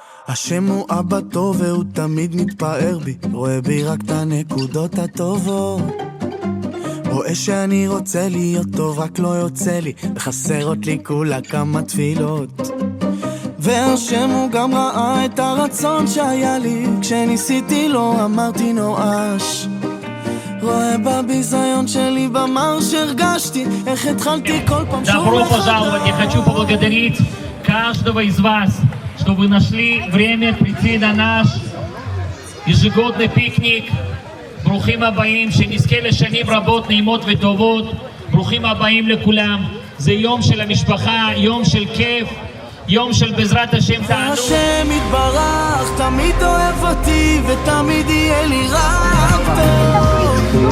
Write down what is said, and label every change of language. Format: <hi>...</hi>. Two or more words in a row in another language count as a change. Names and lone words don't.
<he>השם הוא אבא טוב והוא תמיד מתפאר בי, רואה בי רק את הנקודות הטובות, רואה שאני רוצה להיות טוב רק לא יוצא לי, וחסרות לי כולה כמה תפילות. והשם הוא גם ראה את הרצון שהיה לי, כשניסיתי לו אמרתי נואש, רואה בביזיון שלי במר שהרגשתי, איך התחלתי כל פעם שוב מחדש.</he> <ru>Добро пожаловать, я хочу поблагодарить каждого из вас, что вы нашли время прийти на наш ежегодный пикник.</ru> <he>ברוכים הבאים, שנזכה לשנים רבות נעימות וטובות. ברוכים הבאים לכולם. זה יום של המשפחה, יום של כיף, יום של בעזרת השם תענוג. השם יתברך תמיד אוהב אותי ותמיד יהיה לי רק טוב.</he>